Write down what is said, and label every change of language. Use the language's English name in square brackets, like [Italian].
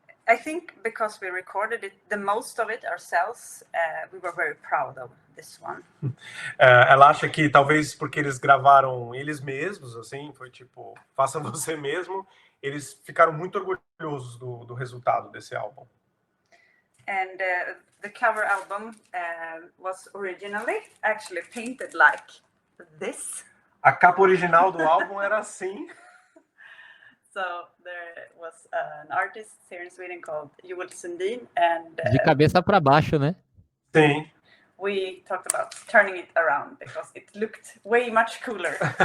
[English] I think because we recorded it, the most of it ourselves, we were very proud of this one. [Portuguese] Ela acha que talvez porque eles gravaram eles mesmos, assim, foi tipo, faça você mesmo, eles ficaram muito orgulhosos do resultado desse álbum. [English] And the cover album was originally actually painted like this. [Portuguese] A capa original do álbum era assim. [English] So there was an artist here in Sweden called Joel Sundin, and [Portuguese] de cabeça para baixo, né? Sim. [English] We talked about turning it around because it looked way much cooler.